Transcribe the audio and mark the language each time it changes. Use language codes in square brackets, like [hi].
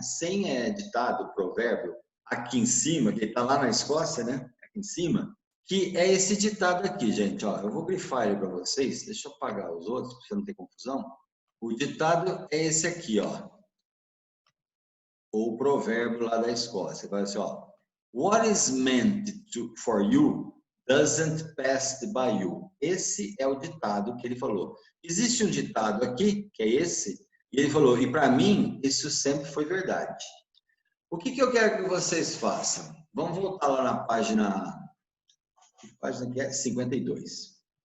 [pt] Sem ditado, provérbio, aqui em cima, que está lá na Escócia, né? Aqui em cima, que é esse ditado aqui, gente, ó. Eu vou grifar ele para vocês, deixa eu apagar os outros, para você não ter confusão. O ditado é esse aqui, ó. O provérbio lá da Escócia. Vai assim, ó. [en] What is meant for you doesn't pass by you. [pt] Esse é o ditado que ele falou. Existe um ditado aqui, que é esse, e ele falou, e para mim, isso sempre foi verdade. O que eu quero que vocês façam? Vamos voltar lá na página que é 52.